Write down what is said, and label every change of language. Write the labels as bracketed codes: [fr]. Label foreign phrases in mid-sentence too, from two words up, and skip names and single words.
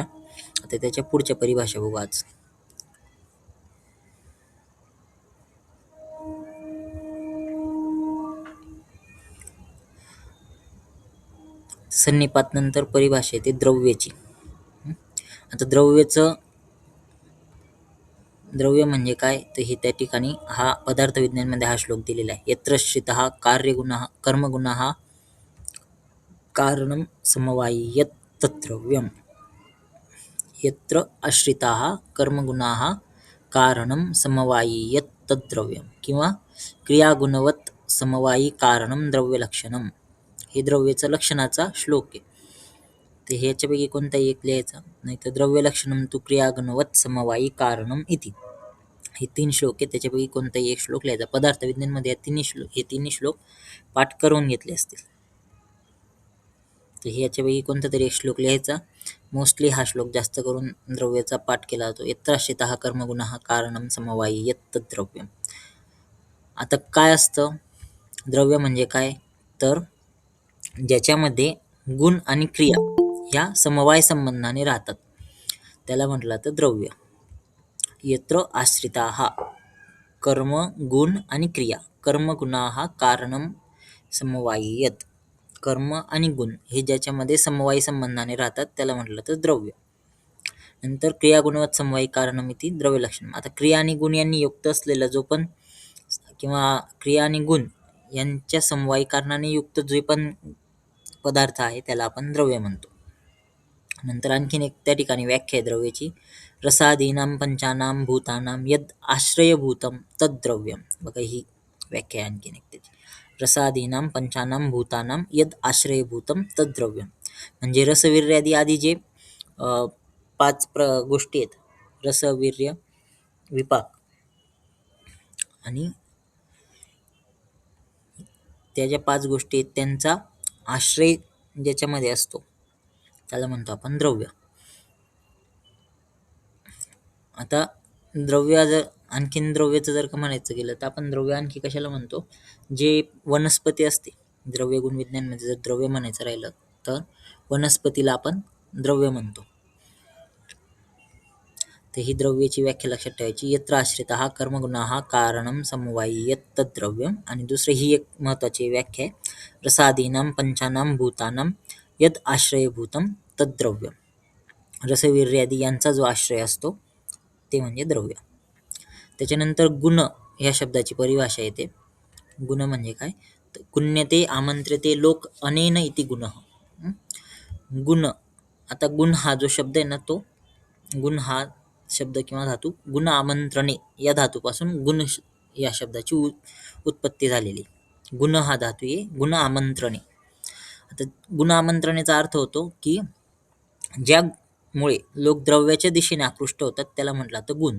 [mr] आता त्याच्या पुढच्या परिभाषा बघू आज. संनिपात नंतर परिभाषा येते द्रव्याची. आता द्रव्य म्हणजे काय, तर हे त्या ठिकाणी हा पदार्थ विज्ञानमध्ये हा श्लोक दिलेला आहे. [sa] यत्र श्रितः कार्यगुणः कर्मगुणः कारणं समवायियत् तद्द्रव्यम्. यत्र आश्रिताः कर्मगुणाः कारणं समवायियत् तद्द्रव्यम् किंवा क्रियागुणवत् समवायी कारणं द्रव्यलक्षणम्. [mr] हे द्रव्याचं लक्षणाचा श्लोक आहे. तर ह्याच्यापैकी कोणताही एक लिहायचा, नाही तर [sa] द्रव्यलक्षणं तु क्रियागुणवत् समवायी कारणम् इति. [mr] हे 3 श्लोक आहेत, त्याच्यापैकी कोणताही एक श्लोक लिहायचा. पदार्थ विज्ञानमध्ये हे तिन्ही श्लोक पाठ करून घेतले असतील. तर ह्याच्यापैकी कोणता तरी एक श्लोक लिहायचा. मोस्टली हा श्लोक जास्त करून द्रव्याचा पाठ केला जातो. [sa] यत्र आश्रितः कर्मगुणः कारणं समवायियत् तद्द्रव्यम्. [mr] आता काय असतं द्रव्य म्हणजे काय, तर ज्याच्यामध्ये गुण आणि क्रिया ह्या समवाय संबंधाने राहतात त्याला म्हटलं तर द्रव्य. [sa] यत्र आश्रिताः कर्म गुण आणि क्रिया कर्मगुणाः कारणं समवायियत्. [mr] कर्म आणि गुण हे ज्याच्यामध्ये समवायी संबंधाने राहतात त्याला म्हटलं तर द्रव्य. [sa] नंतर क्रिया गुणवत् समवायी कारणमिती द्रव्यलक्षणम्. [mr] आता क्रिया आणि गुण यांनी युक्त असलेला जो पण किंवा क्रिया आणि गुण यांच्या समवायी कारणाने युक्त जे पण पदार्थ आहे त्याला आपण द्रव्य म्हणतो. नंतर आणखीन एक त्या ठिकाणी व्याख्या आहे द्रव्याची. [sa] रसादीनां पंचानां भूतानां यद आश्रयभूतं तद्द्रव्यम्. [mr] बघा ही व्याख्या आहे आणखीन एक त्याची. [sa] रसादीनां पंचानां भूतानां यद आश्रयभूतं तद्द्रव्यम्. [mr] म्हणजे रसवीर्यादी आदी जे 5 गोष्टी आहेत, रस वीर्य विपाक, आणि त्या ज्या 5 गोष्टी आहेत त्यांचा आश्रय ज्याच्यामध्ये असतो त्याला म्हणतो आपण द्रव्य. आता आणखीन द्रव्याचं जर का म्हणायचं गेलं तर आपण द्रव्य आणखी कशाला म्हणतो, जे वनस्पती असते. द्रव्य गुण विज्ञानमध्ये जर द्रव्य म्हणायचं राहिलं तर वनस्पतीला आपण द्रव्य म्हणतो. तर ही द्रव्याची व्याख्या लक्षात ठेवायची. [sa] यत्र आश्रितः कर्मगुणाः कारणं समवायियत् तद्द्रव्यम्. [mr] आणि दुसरी ही एक महत्त्वाची व्याख्या आहे. [sa] रसादीनां पंचानां भूतानां यद आश्रयभूतं तद्द्रव्यम्. [mr] रसवीर्यादी यांचा जो आश्रय असतो ते म्हणजे द्रव्य. त्याच्यानंतर गुण ह्या शब्दाची परिभाषा येते. गुण म्हणजे काय, तर [sa] गुण्यते आमंत्र्यते लोक अनेन इति गुणः. [mr] गुण, आता गुण हा जो शब्द आहे ना, तो गुण हा शब्द किंवा धातू [sa] गुण आमंत्रणे [mr] या धातूपासून गुण या शब्दाची उत्पत्ती झालेली. गुण हा धातू आहे [sa] गुण आमंत्रणे. [mr] आता गुण आमंत्रणेचा अर्थ होतो की ज्यामुळे लोक द्रव्याच्या दिशेने आकृष्ट होतात त्याला म्हटलं तर गुण.